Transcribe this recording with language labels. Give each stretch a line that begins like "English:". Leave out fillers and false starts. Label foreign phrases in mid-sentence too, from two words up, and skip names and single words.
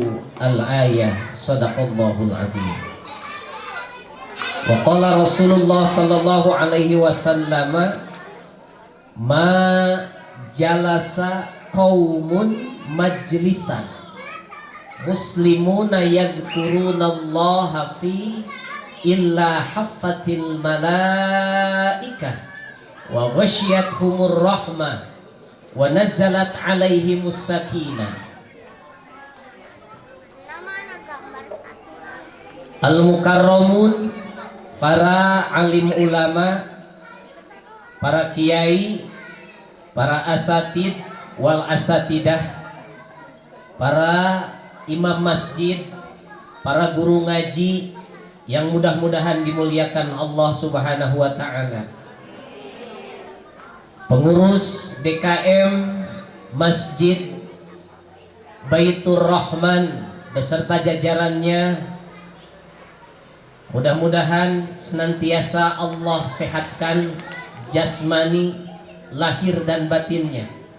Arabic: الآية. صدق الله العظيم. وقال رسول الله صلى الله عليه وسلم، ما جلس قوم مجلسا مسلمون يذكرون الله في إلا حفت الملائكة وغشيتهم الرحمة ونزلت عليهم السكينة.
Indonesian: Al-mukarramun, para alim ulama, para kiai, para
Arabic: أساتذ والأساتذة,
Indonesian: para imam masjid, para guru ngaji yang mudah-mudahan dimuliakan Allah
Arabic: سبحانه وتعالى,
Indonesian: pengurus DKM Masjid Baitur Rahman beserta jajarannya, mudah-mudahan senantiasa Allah sehatkan jasmani, lahir dan batinnya.